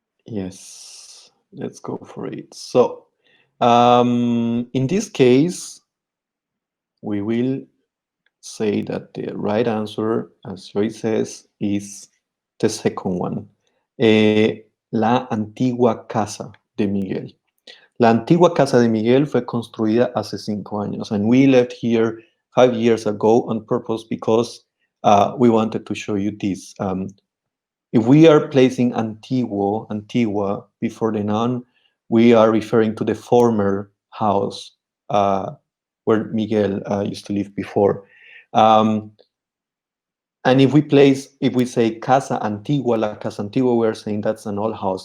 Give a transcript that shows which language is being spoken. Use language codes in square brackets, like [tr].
[en] Yes, let's go for it. So, in this case, we will say that the right answer, as Joy says, is the second one. [es] La antigua casa de Miguel. La antigua casa de Miguel fue construida hace 5 años, [en] and we left here 5 years ago on purpose because we wanted to show you this. If we are placing antiguo, antigua, before the noun, we are referring to the former house where Miguel used to live before. And if we say casa antigua, [es] la casa antigua, [en] we're saying that's an old house.